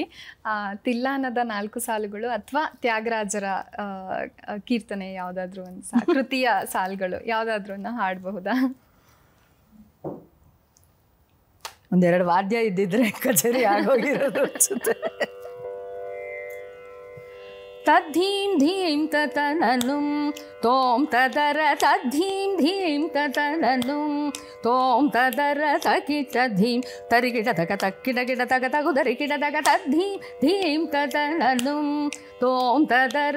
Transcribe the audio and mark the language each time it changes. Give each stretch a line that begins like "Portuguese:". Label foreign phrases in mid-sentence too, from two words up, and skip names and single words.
Kannada: ತಿಲ್ಲಾನದ 4 ಸಾಲುಗಳು ಅಥವಾ ತ್ಯಾಗರಾಜರ ಕೀರ್ತನೆ ಯಾವುದಾದ್ರೂ ಒಂದು ಕೃತಿಯ ಸಾಲುಗಳು ಯಾವುದಾದ್ರೂ ಹಾಡಬಹುದಾ? ಒಂದೆರಡು ವಾದ್ಯ ಇದ್ದಿದ್ರೆ ಕಚೇರಿ ಆಗೋಗಿರೋದು ಅನ್ಸುತ್ತೆ. ತದ್ಧೀಂ ಧೀಂ ತತನನುಂ ತೋಂ ತದರ ತದ್ಧೀಂ ಧೀಂ ತತನನುಂ ತೋಂ ತದರ ತಕಿಟ ಧೀಂ ತರಿಗಿಡ ತಕ ತಕ್ಕಿಡ ಗಿಡ ತಕ ತಗುದರಿಗಿಡ ತಕ ತದ್ಧೀಂ ಧೀಂ ತತನನುಂ ತೋಂ ತದರ